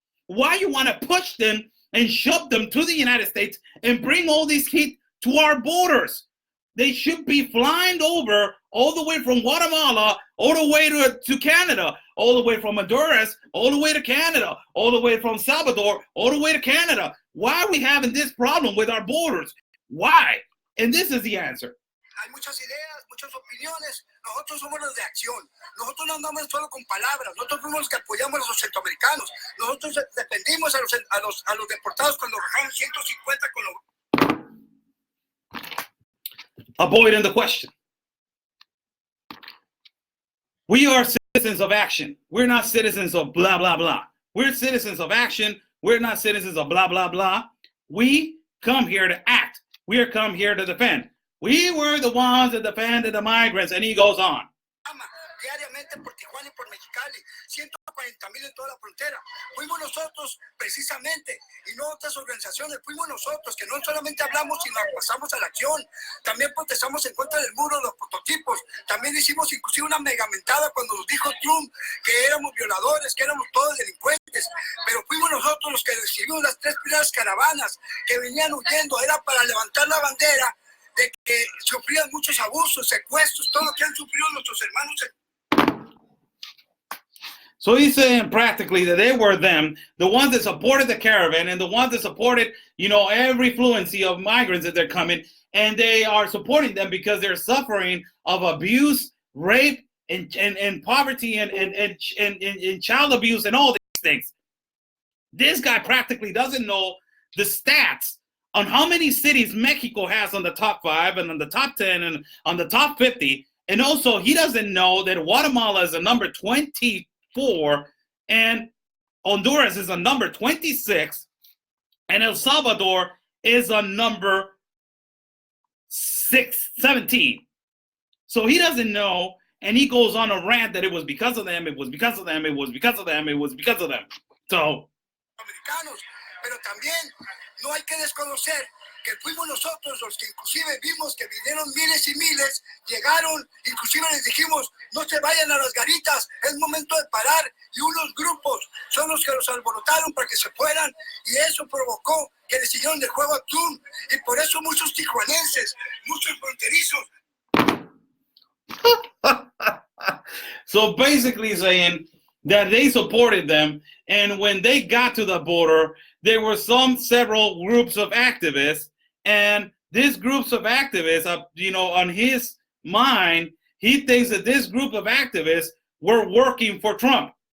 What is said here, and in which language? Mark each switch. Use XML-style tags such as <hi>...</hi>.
<en>Why you want to push them and shove them to the United States and bring all these kids to our borders? They should be flying over all the way from Guatemala, all the way to Canada, all the way from Honduras, all the way to Canada, all the way from Salvador, all the way to Canada. Why are we having this problem with our borders? Why? And this is the answer.</en> <es>Hay muchas ideas, muchas opiniones. Nosotros somos los de acción. Nosotros no andamos solo con palabras. Nosotros somos los que apoyamos a los centroamericanos. Nosotros defendimos a los deportados cuando bajaron 150 con los...</es> <en>Avoiding the question. We are citizens of action. We're not citizens of blah, blah, blah. We're citizens of action. We're not citizens of blah, blah, blah. We come here to act. We are come here to defend. We were the ones that defended the migrants, and he goes on.</en> <es>Diariamente por Tijuana y por Mexicali, 140,000 en toda la frontera. Fuimos nosotros precisamente, y no otras organizaciones, fuimos nosotros que no solamente hablamos, sino pasamos a la acción. También protestamos en contra del muro de los prototipos. También hicimos inclusive una megamentada cuando nos dijo Trump que éramos violadores, que éramos todos delincuentes. Pero fuimos nosotros los que recibimos las 3 primeras caravanas que venían huyendo. Era para levantar la bandera de que sufrían muchos abusos, secuestros, todo lo que han sufrido nuestros hermanos.</es> <en>So he's saying practically that they were them, the ones that supported the caravan and the ones that supported, every fluency of migrants that they're coming, and they are supporting them because they're suffering of abuse, rape, and poverty and child abuse and all these things. This guy practically doesn't know the stats on how many cities Mexico has on the top 5 and on the top 10 and on the top 50. And also he doesn't know that Guatemala is a number 24 and Honduras is a number 26 and El Salvador is a number 17. So he doesn't know, and he goes on a rant that it was because of them, it was because of them, it was because of them, it was because of them. So</en> <es>Americanos, pero también no hay que desconocer que fuimos nosotros los que inclusive vimos que vinieron miles y miles, llegaron, inclusive les dijimos, no se vayan a las garitas, es momento de parar, y unos grupos son los que los alborotaron para que se fueran, y eso provocó que le siguieron de juego a Trump, y por eso muchos tijuanenses, muchos fronterizos.</es> <en>So basically saying that they supported them, and when they got to the border, there were several groups of activists, and these groups of activists, on his mind, he thinks that this group of activists were working for Trump.</en>